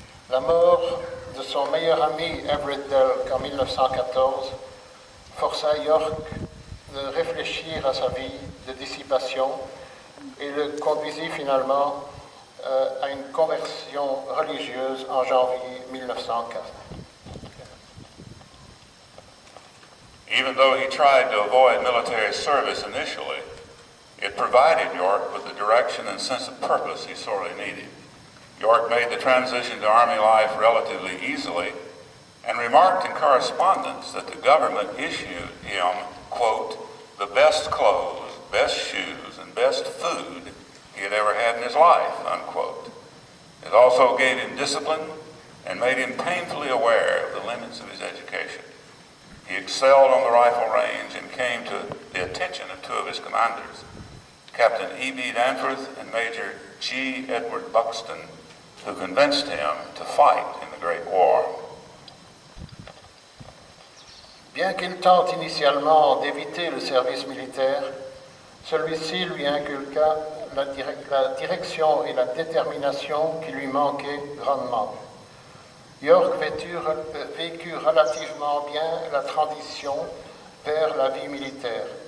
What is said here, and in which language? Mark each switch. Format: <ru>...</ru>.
<fr>La mort de son meilleur ami Everett Delk en 1914 força York de réfléchir à sa vie de dissipation et le conduisit finalement à une conversion religieuse en janvier 1904.</fr> <en>Even though he tried to avoid military service initially, it provided York with the direction and sense of purpose he sorely needed. York made the transition to Army life relatively easily and remarked in correspondence that the government issued him, quote, the best clothes, best shoes, and best food he had ever had in his life, unquote. It also gave him discipline and made him painfully aware of the limits of his education. He excelled on the rifle range and came to the attention of 2 of his commanders, Captain E.B. Danforth and Major G. Edward Buxton, who convinced him to fight in the Great War.</en> <fr>Bien qu'il tente initialement d'éviter le service militaire, celui-ci lui inculqua la direction et la détermination qui lui manquaient grandement. York vécut relativement bien la transition vers la vie militaire.</fr>